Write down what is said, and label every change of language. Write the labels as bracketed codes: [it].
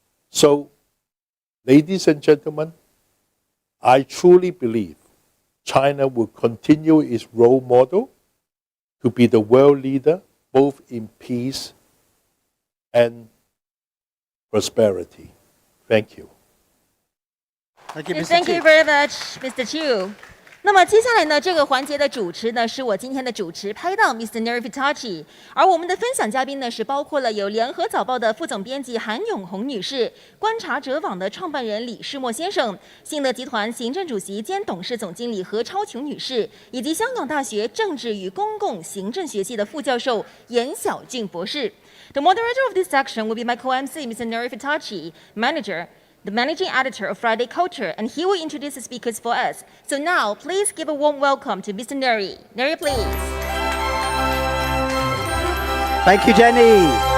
[en] So, ladies and gentlemen, I truly believe China will continue its role model to be the world leader both in peace and prosperity. Thank you. Thank you, Mr. Thank you Chiu. very much, Mr. Chu. [zh] 那么接下来呢，这个环节的主持呢是我今天的主持拍档 Mr. Nerifitachi， 而我们的分享嘉宾呢是包括了有联合早报的副总编辑韩永红女士、观察者网的创办人李世墨先生、信德集团行政主席兼董事总经理何超琼女士，以及香港大学政治与公共行政学系的副教授严晓俊博士。 [en] The moderator of this section will be my co-MC, Mr. Nerifitachi, the managing editor of Friday Culture, and he will introduce the speakers for us. So now, please give a warm welcome to Mr. Neri. Neri, please. Thank you, Jenny.